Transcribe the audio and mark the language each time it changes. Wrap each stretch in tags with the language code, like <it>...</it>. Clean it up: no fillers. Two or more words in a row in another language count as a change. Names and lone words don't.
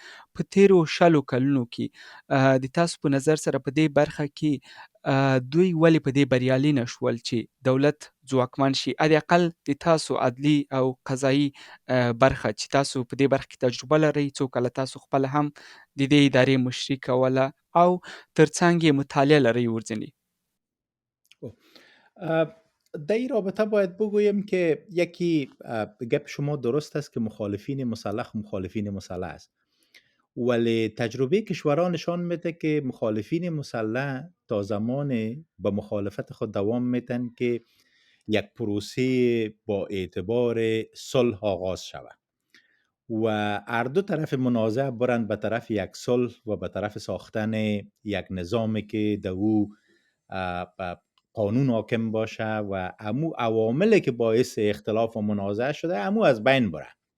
<ps>په تیرو 100 کلونو کې د تاسو په نظر سره په دې برخه کې دوی ولې په دې بریالي نه شول چې دولت ځواکمن شي؟ حداقل د تاسو عدلي او قضایي برخه چې تاسو په دې برخه کې تجربه لرئ، څو کله تاسو خپله هم د دې ادارې مشري کوله او ترڅنګ یې مطالعه لرئ ورځنی.</ps> <fa>در این رابطه باید بگویم که یکی گپ شما درست است که مخالفین مسلح است، ولی تجربه کشورها نشان میده که مخالفین مسلح تا زمان به مخالفت خود دوام میتن که یک پروسه با اعتبار صلح آغاز شود و هر دو طرف منازع برند به طرف یک صلح و به طرف ساختن یک نظامی که در او قانون حاکم باشه و امو عواملی که باعث اختلاف و منازعه شده امو از بین بره.</fa>